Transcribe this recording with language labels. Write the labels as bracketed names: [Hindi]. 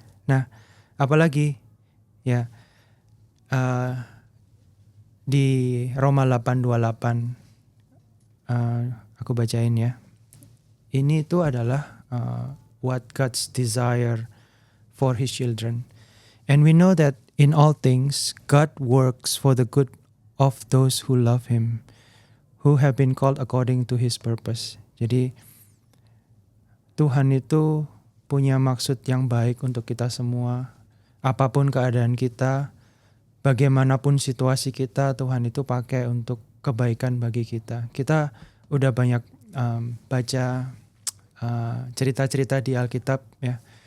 [Indonesian] Nah, apalagi ya di Roma 8:28 aku bacain ya. Ini itu adalah [English] what God's desire for His children. And we know that in all things God works for the good of those who love Him, who have been called according to his purpose. [Indonesian] Jadi Tuhan itu punya maksud yang baik untuk kita semua. Apapun keadaan kita, bagaimanapun situasi kita, Tuhan itu pakai untuk kebaikan bagi kita. Kita udah banyak baca cerita-cerita di Alkitab ya.